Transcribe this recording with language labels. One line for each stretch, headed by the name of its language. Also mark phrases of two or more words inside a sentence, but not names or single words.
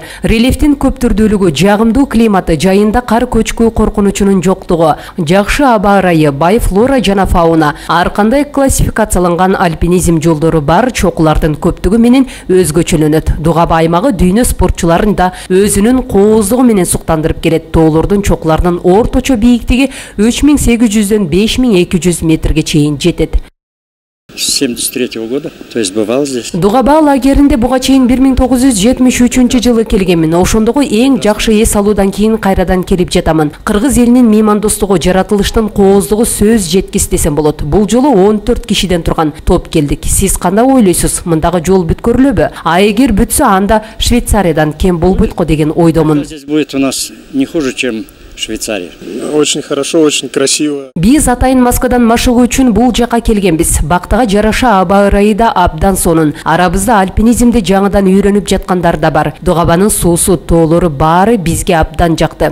Kyrgyz: Рельефтин көп түрдүүлүгү, жагымдуу климаты, жайында кар көчкү коркунучунун жоктугу, жакшы аба ырайы, бай флора жана фауна, ар кандай классификацияланган альпинизм жолдору бар чокулардын көптүгү менен өзгөчөлөнөт. Дугаба аймагы дүйнө спортчуларын да өзүнүн кооздугу менен суктандырып келет. Тоолордун чокуларынын орточо бийиктиги 3800-дөн 5200 метрге чейин жетет.
Russian: С 1973 года, то есть бывал здесь.
Kyrgyz: Дугаба лагеринде буга чейин 1973 жылы келгенмин. Ошондогу эң жакшы эс алуудан кийин кайрадан келип жатамын. Кыргыз элинин меймандостугу, жаратылыштын кооздугу сөз жеткис десем болот. Бул жолу 14 кишиден турган топ келдик. Сиз кандай ойлойсуз? Мындагы жол бүткөрүлөбү? А эгер бүтсө, анда Швейцариядан кем болбойт го деген ойдомун.
Russian: Здесь будет у нас не хуже, чем Швейцария. Очень хорошо, очень красиво.
Kyrgyz: Биз атайын Москвадан машыгуу үчүн бул жака келгенбиз. Бактыга жараша аба ырайы да абдан сонун. Арабызда альпинизмди жаңыдан үйрөнүп жаткандар да бар. Дугабанын суусу, тоолору баары бизге абдан жакты.